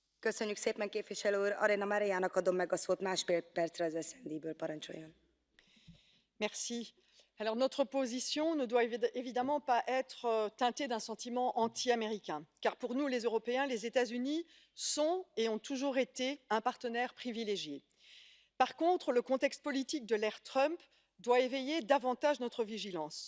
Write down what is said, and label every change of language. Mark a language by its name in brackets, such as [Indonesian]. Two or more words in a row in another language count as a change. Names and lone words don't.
[Hungarian] Köszönjük szépen, képviselő úr. Arena Mariának adom meg a szót másfél percre az SND-ből, parancsoljon. [French] Merci. Alors notre position ne doit évidemment pas être teintée d'un sentiment anti-américain, car pour nous, les Européens, les États-Unis sont et ont toujours été un partenaire privilégié. Par contre, le contexte politique de l'ère Trump doit éveiller davantage notre vigilance.